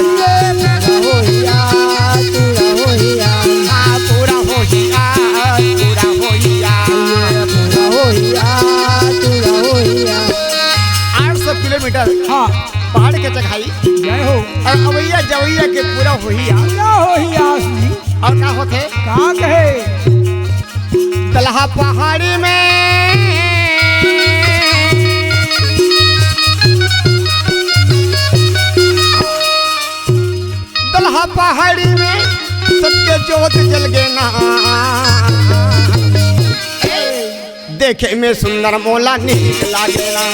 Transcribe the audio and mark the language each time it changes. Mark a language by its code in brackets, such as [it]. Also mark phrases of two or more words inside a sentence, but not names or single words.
[hne] ये पूरा होहिया, पूरा होहिया। हाँ पूरा होही आस, पूरा होही आस। ये पूरा होहिया, पूरा होहिया। 800 किलोमीटर हाँ पहाड़ के चढ़ाई जय हो। और अवैया जवैया के पूरा होही आस। पूरा होहिया जी। और क्या होते? कहाँ कहे? दलहा पहाड़ी में दलहा पहाड़ी में सबके जोत जल गए ना, देखे में सुंदर मोला नीक लागे ना।